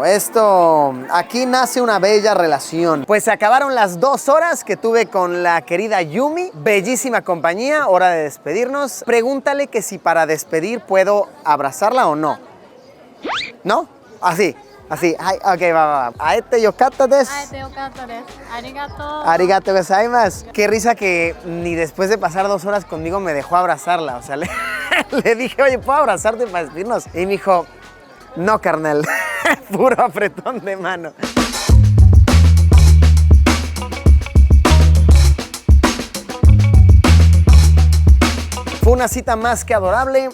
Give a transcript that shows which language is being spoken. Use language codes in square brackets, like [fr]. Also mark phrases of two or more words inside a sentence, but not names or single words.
[es] Aquí nace una bella relación. Pues se acabaron las 2 horas que tuve con la querida Yumi. Bellísima compañía, hora de despedirnos. Pregúntale que si para despedir puedo abrazarla o no. ¿No? Así. Así, ok, va. [ja] 会えてよかったです. 会えてよかったです. Arigato. ありがとうございます. [es] Qué risa que ni después de pasar 2 horas conmigo me dejó abrazarla. O sea, le dije, oye, ¿puedo abrazarte para despedirnos? Y me dijo, no, carnal. Puro apretón de mano. Fue una cita más que adorable.